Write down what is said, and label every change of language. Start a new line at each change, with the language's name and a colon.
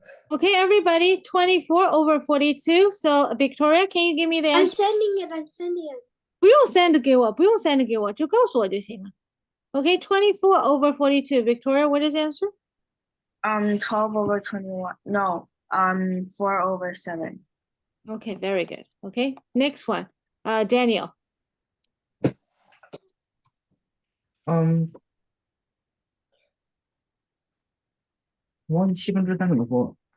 English: Okay, everybody, 24 over 42. So Victoria, can you give me the I'm answer? sending it. I'm sending it.
Chinese: 不用 send 给我，不用 send 给我，就告诉我就行了。
English: Okay, 24 over 42. Victoria, what is the answer? 12 over 21. No, 4 over 7. Okay, very good. Okay, next one. Daniel.
Chinese: 1/7怎么说？